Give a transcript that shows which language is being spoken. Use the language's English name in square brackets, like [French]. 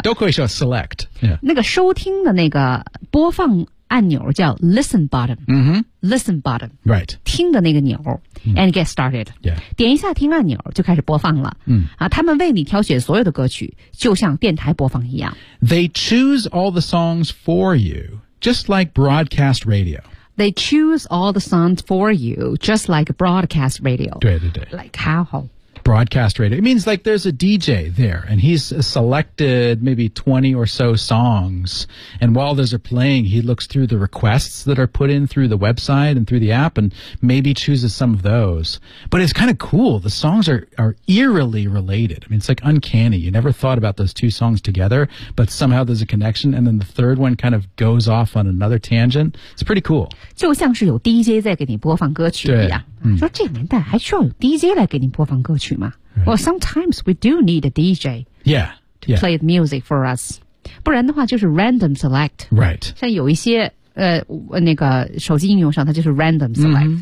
[Chinese] 对对对都可以说 [English] select、yeah.。 [Chinese] 那个收听的那个播放按钮叫 listen button,、listen button, [English] right, [Chinese] 听的那个钮、 [English] and get started,、 yeah. [Chinese] 点一下听按钮就开始播放了、他们为你挑选所有的歌曲就像电台播放一样。 [English] They choose all the songs for you, just like broadcast radio. They choose all the songs for you, just like broadcast radio. [Chinese] 对对对。 [English] Like how? Broadcast radio. It means like there's a DJ there and he's selected maybe 20 or so songs. And while those are playing, he looks through the requests that are put in through the website and through the app and maybe chooses some of those. But it's kind of cool. The songs are eerily related. I mean, it's like uncanny. You never thought about those two songs together, but somehow there's a connection. And then the third one kind of goes off on another tangent. It's pretty cool. [Chinese] 就像是有 DJ 在给你播放歌曲一样。说这年代还需要有 DJ 来给你播放歌曲吗、 [English] Well, sometimes we do need a DJ to play the music for us. [Chinese] 不然的话就是 [English] random select. Right. [Chinese] 像有一些、那个手机应用上它就是 random select.